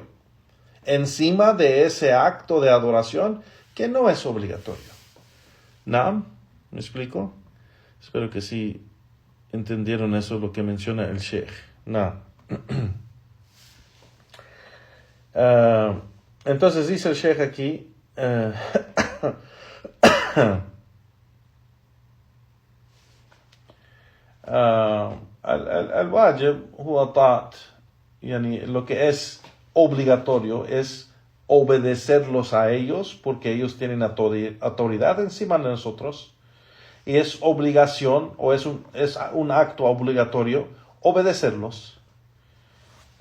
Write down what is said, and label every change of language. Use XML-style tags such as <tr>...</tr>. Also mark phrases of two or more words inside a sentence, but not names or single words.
<es>Encima de ese acto de adoración que no es obligatorio. ¿No? ¿Me explico? Espero que sí entendieron eso, lo que menciona el Sheikh. ¿No? Entonces dice el Sheikh aquí</es> <ar>الواجب هو طاعة</ar> <es>lo que es obligatorio es obedecerlos a ellos porque ellos tienen autoridad encima de nosotros, y es obligación o es un acto obligatorio obedecerlos.</es>